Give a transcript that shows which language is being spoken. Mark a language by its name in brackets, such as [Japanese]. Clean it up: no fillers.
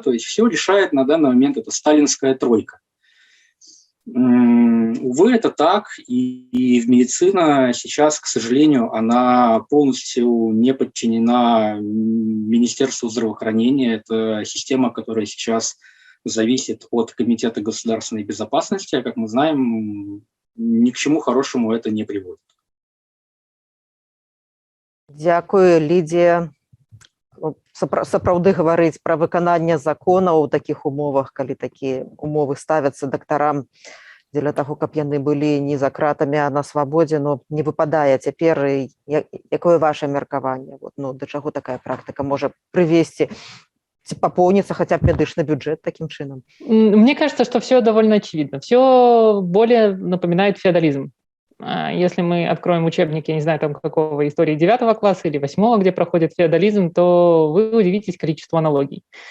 [Russian] То есть все решает на данный момент эта сталинская тройка. Увы, это так, и медицина сейчас, к сожалению, она полностью не подчинена Министерству здравоохранения. Это система, которая сейчас зависит от Комитета государственной безопасности, а, как мы знаем, ни к чему хорошему это не приводит. [Ukrainian] Дякую, Лідія. [Belarusian] Сапраўды гаварыць пра выкананне законаў у такіх умовах, калі такія умовы ставяцца дактарам дзеля таго, каб яны былі не за кратамі, а на свабодзе, но не выпадае цяпер. Якое ваше меркаванне? Да чаго такая практыка можа прывесці? [Russian] Пополнится хотя бы медичный бюджет [Ukrainian] таким чином? [Russian] Мне кажется, что все довольно очевидно. Все более напоминает феодализм. Если мы откроем учебники, я не знаю, там какого, истории 9 класса или 8, где проходит феодализм, то вы удивитесь количеству аналогий.